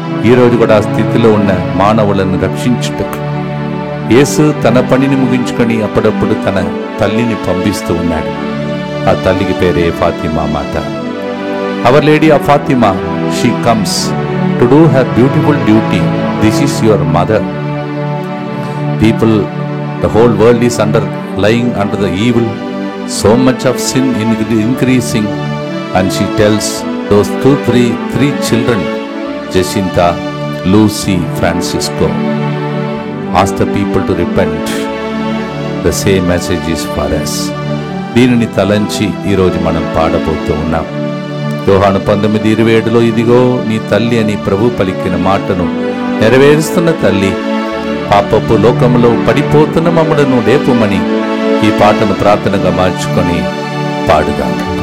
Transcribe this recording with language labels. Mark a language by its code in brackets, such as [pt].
[te] ఈరోజు కూడా ఆ స్థితిలో ఉన్న మానవులను రక్షించుటకు యేసు తన పనిని ముగించుకొని అప్పుడప్పుడు తన తల్లిని పంపిస్తూ ఉన్నాడు. ఆ తల్లికి పేరే ఫాతిమా మాత. [en] Our lady of Fatima, she comes to do her beautiful duty. This is your mother. People, the whole world is lying under the evil, so much of sin increasing, and she tells those three children, Jacinta, Lucy, Francisco, ask the people to repent. The same message is for us. [te] దీనిని తలంచి ఈరోజు మనం పాడబోతూ ఉన్నాం. యోహాను 19:27లో ఇదిగో నీ తల్లి అని ప్రభు పలికిన మాటను నెరవేరుస్తున్న తల్లి, పాపపు లోకములో పడిపోతున్న మమ్మలను లేపుమని ఈ పాటను ప్రార్థనగా మార్చుకొని పాడుదాం.